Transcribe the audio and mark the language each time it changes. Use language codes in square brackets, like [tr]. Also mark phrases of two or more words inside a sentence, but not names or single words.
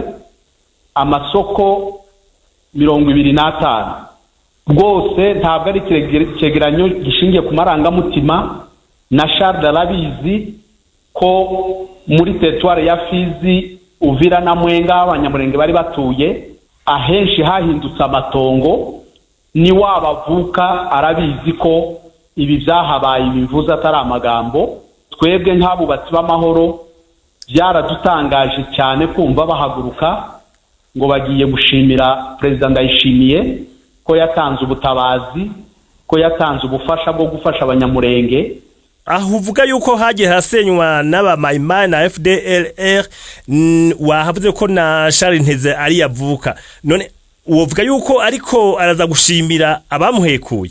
[rw] Amasoko 25 rwose ntabwo ari icyegeranyo gishingiye ku marangamutima, na Charles arabizi ko muri territoire ya Fizi, Uvira na Mwenga abanyamurenge bari batuye ahenshi hahindutse amatongo. Ni wabavuka arabizi ko ibi byahabaye ibivuze atari amagambo. Twebwe nk'abubatsi b'amahoro byaradutangaje cyane kumva bahaguruka ngo bagiye gushimira President Ndayishimiye ko yatanze ubutabazi, ko yatanze ubufasha bwo gufasha abanyamurenge. Aho uvuga yuko hagiye hasenywa n'aba Maimai na FDLR, wahavuze ko na Charles Nteze ari yavuka, none uvuga yuko ariko araza gushimira abamuhekuye?